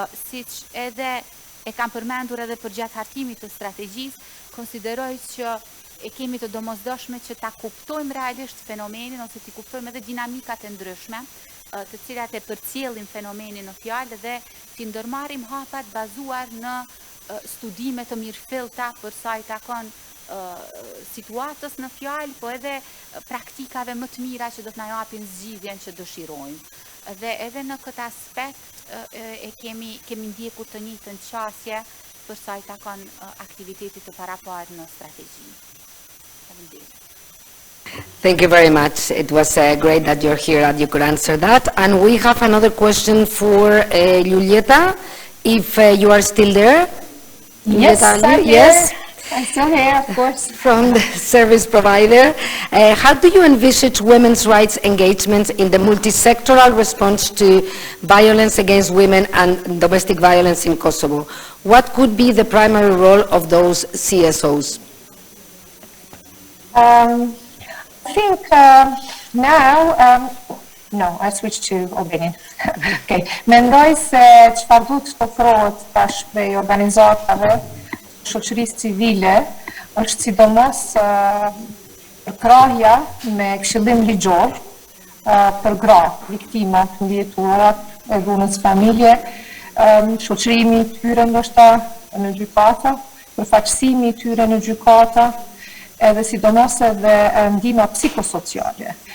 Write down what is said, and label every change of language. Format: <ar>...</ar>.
<sq>Siç edhe e kam përmendur edhe përgjatë hartimit të strategjisë, konsideroj që e kemi të domosdoshme që ta kuptojmë realisht fenomenin, ose t'i kuptojmë edhe dinamikat e ndryshme, të cilat e përcjellin fenomenin në fjalë, dhe t'i ndërmarrim hapat bazuar në studime të mirëfillta për sa i takon situatës në fjalë, po edhe praktikave më të mira që do të na japin zgjidhjen që dëshirojmë. Dhe edhe në këtë aspekt e kemi ndjekur të njëjtën qasje për sa i takon aktivitetit të paraparë në strategji.</sq> <en>Thank you very much. It was great that you're here and you could answer that. And we have another question for Julieta, if you are still there. Yes, I'm here. I'm still here, of course. From the service provider. How do you envisage women's rights engagement in the multi-sectoral response to violence against women and domestic violence in Kosovo? What could be the primary role of those CSOs? I think now, no, I switch to Albanian. Okay.</en> <sq>Mendoj se çfarë duhet të ofrohet tash prej organizatave shoqërisë civile është sidomos përkrahja me këshillim ligjor për gra, viktimat, ndjetuarat e dhunës familje, shoqërimi i tyre ndoshta në gjykata, përfaqësimi i tyre në gjykata, edhe sidomos edhe ndihma psikosociale.</sq>